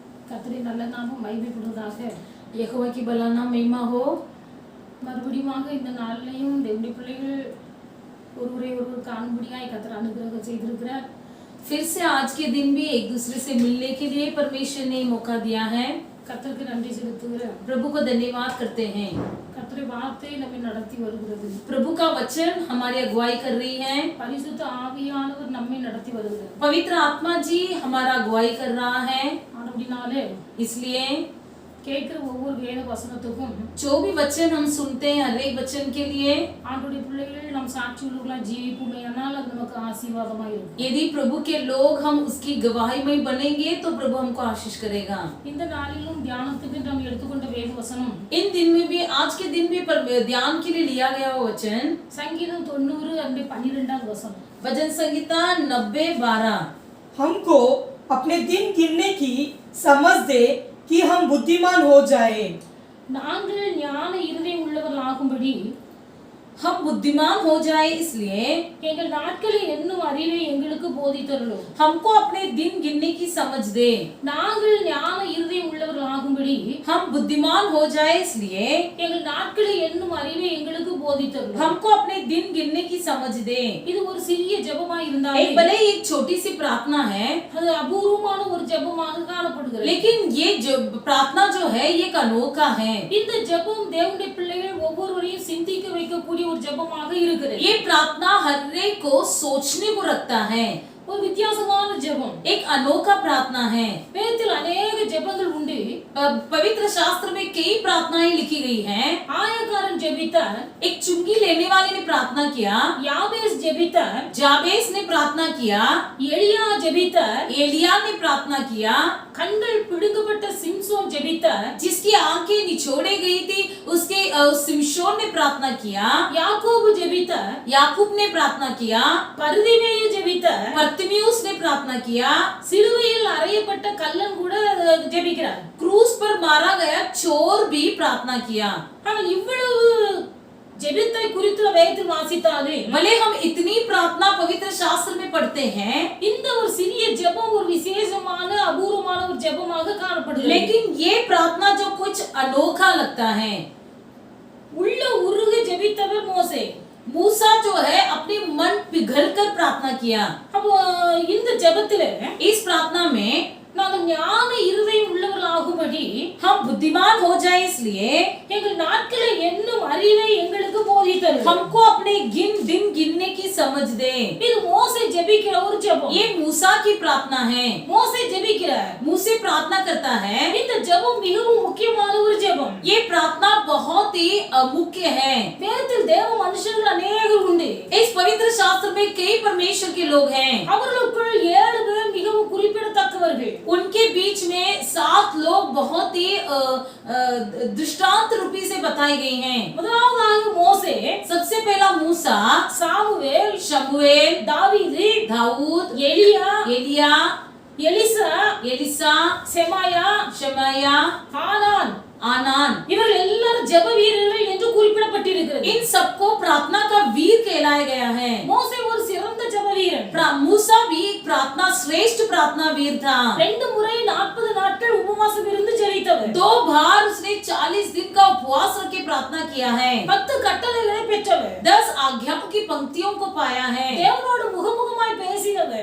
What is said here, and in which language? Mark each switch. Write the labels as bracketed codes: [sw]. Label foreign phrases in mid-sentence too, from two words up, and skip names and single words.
[ta] கர்த்தருடைய நல்ல நாமம் மகிமைப்படுவதாக. [hi] यहोवा की भला नाम महिमा हो। [ta] மறுபடியுமாக இந்த நாளிலையும் தேவனுடைய பிள்ளைகள் ஒருவரை ஒருவர் காணும்படியாய் கர்த்தர் அனுகிரகம் செய்திருக்கிறார். [hi] फिर से आज के दिन भी एक दूसरे से मिलने के लिए परमेश्वर ने मौका दिया है। [ta] கர்த்தருக்கு நன்றி செலுத்துகிறேன். [hi] प्रभु को धन्यवाद करते हैं। [ta] கர்த்தருடைய வார்த்தை நம்மை நடத்தி வருகிறது. [hi] प्रभु का वचन हमारी अगुवाई कर रही है। [ta] பரிசுத்த ஆவியானவர் நம்மை நடத்தி வருகிறார். [hi] पवित्र आत्मा जी हमारा अगुवाई कर रहा है। [ta] அப்படினாலே [hi] इसलिए [ta] கேட்கிற ஒவ்வொரு வேத வசனத்துக்கும் [hi] जो भी वचन हम सुनते हैं हर एक वचन के लिए [ta] ஆண்டவருடைய பிள்ளைகள் நம் சாட்சி உள்ளவர்களாய் ஜீவிப்புமையானால் அது நமக்கு ஆசீர்வாதமாக இருக்கும். [hi] यदि प्रभु के लोग हम उसकी गवाही में बनेंगे तो प्रभु हमको आशीष करेगा। [ta] இந்த நாளிலும் தியானத்துக்கு நாம் எடுத்துக்கொண்ட வேத வசனம் [hi] इन दिन में भी आज के दिन भी ध्यान के लिए लिया गया वो वचन [ta] சங்கீதம் 90 அந்த 12வது வசனம். [hi] भजन संहिता 90:12 हमको अपने दिन गिनने की समझ दे कि हम बुद्धिमान हो जाए। [ta] நாங்கள் ஞான இருதயம் உள்ளவர்களாகும்படி [hi] हम बुद्धिमान हो जाए इसलिए [ta] எங்கள் நாட்களை எண்ணும் அறிவை எங்களுக்கு போதித்தருளும். [hi] हमको अपने दिन गिनने की समझ दे। [ta] நாங்கள் ஞான இருதயம் உள்ளவர்களாகும்படி [hi] हम बुद्धिमान हो जाए इसलिए [ta] எங்கள் நாட்களை எண்ணும் அறிவை எங்களுக்கு போதித்தருளும். [hi] हमको अपने दिन गिनने की समझ दे। [ta] இது ஒரு சிறிய ஜெபமாய் [hi] एक [ta] இருந்தாலும் [hi] भले ही एक छोटी सी प्रार्थना है [ta] அது அபூர்வமான ஒரு ஜெபமாக காணப்படுகிறது. [hi] लेकिन ये जो प्रार्थना जो है ये एक अनोखा है। [ta] இந்த ஜெபம் தேவனுடைய பிள்ளைகள் ஒவ்வொருவரையும் சிந்திக்க வைக்கக்கூடிய ஒரு ஜெபமாக இருக்கிறது. [hi] ये प्रार्थना हर एक को सोचने को रखता है। [ta] ஒரு வித்தியாசமான ஜெபம். [hi] एक अनोखा प्रार्थना है। [ta] வேதத்தில் अनेक ஜெபங்கள் உண்டு. [hi] पवित्र शास्त्र में कई प्रार्थनाएं लिखी गई हैं। [ta] ஆயக்காரன் ஜெபித்தார். [hi] एक चुंगी लेने वाले ने प्रार्थना किया। [ta] யாபேஸ் ஜெபித்தார். [hi] जाबेस ने प्रार्थना किया। [ta] எலியா ஜெபித்தார். [hi] एलिया ने प्रार्थना किया। [ta] கண்கள் பிடுங்கப்பட்ட சிம்சோன் ஜெபித்தார். [hi] जिसकी आंखें निचोड़े गई थी उसके सिमशोन ने प्रार्थना किया। [ta] யாக்கோபு ஜெபித்தார். [hi] याकूब ने प्रार्थना किया। [ta] பர்திமேயு ஜெபித்தார். [hi] बर्तिमेउस ने प्रार्थना किया। [ta] சிலுவையில் அறையப்பட்ட கள்ளன் கூட ஜெபிக்கிறார். [hi] क्रूस पर मारा गया चोर भी प्रार्थना किया। [ta] ஆனால் இவ்வளவு ஜெபத்தை குறித்து வேதத்தில் வாசித்தாலும் [hi] भले हम इतनी प्रार्थना पवित्र शास्त्र में पढ़ते हैं [ta] இந்த ஒரு சிறிய ஜெபம் ஒரு விசேஷமான அபூர்வமான ஒரு ஜெபமாக காணப்படுகிறது. [hi] लेकिन ये प्रार्थना जो कुछ अनोखा लगता है। [ta] உள்ள உருக ஜெபித்தவர் மோசே. [hi] मूसा जो है अपने मन पिघल कर प्रार्थना किया। [ta] அப்போ இந்த ஜெபத்திலே [hi] इस प्रार्थना में [ta] நாங்கள் ஞான இருதயம் உள்ளவர்களாகும்படி [hi] हम बुद्धिमान हो जाए इसलिए [ta] எங்கள் நாட்களை எண்ணும் அறிவை எங்களுக்கு போதித்தருளும். [hi] हमको अपने दिन गिनने की समझ दे। [ta] இது மோசே ஜெபிக்கிற ஒரு ஜெபம். [hi] ये मूसा की प्रार्थना है। [ta] மோசே ஜெபிக்கிறார். [hi] मूसे प्रार्थना करता है। [ta] இந்த ஜெபம் மிகவும் முக்கியமான ஒரு ஜெபம். [hi] ये प्रार्थना बहुत ही मुख्य है। [ta] வேதத்தில் தேவ மனுஷர்கள் अनेகர் உண்டு. [hi] इस पवित्र शास्त्र में कई परमेश्वर के लोग हैं। [ta] அவர்களுக்குள் 7 பேர் மிகவும் குறிப்பிடத்தக்கவர்கள். [hi] उनके बीच में 7 लोग बहुत ही दृष्टांत रूपी से बताए गए हैं। [ta] முதலாவதாக மோசே, [hi] सबसे पहला मूसा, [ta] சாமுவேல், [hi] शमूएल, [ta] தாவீது, [hi] दाऊद, [ta] எலியா, [hi] एलिया, [ta] எலிசா, [hi] एलिसा, [ta] செமாயா, [hi] शमाया, [ta] ஆனான், [hi] आनान, [ta] இவர்கள் எல்லாரும் ஜெப வீரர்கள் என்று குறிப்பிடப்பட்டிருக்கிறது. [hi] इन सबको प्रार्थना का वीर कहलाया गया है। [ta] மோசே ஒரு சிறந்த ஜெப வீரன். [hi] मूसा भी एक प्रार्थना श्रेष्ठ प्रार्थना वीर था। [ta] 2 முறை 40 நாட்கள் உபவாசம் இருந்து ஜெபித்தவர். [hi] 2 बार उसने 40 दिन का उपवास रख के प्रार्थना किया है। [ta] 10 கட்டளைகளை பெற்றவர். [hi] 10 आज्ञाओं की पंक्तियों को पाया है। [ta] தேவனோடு முகமுகமாய் பேசினவர்.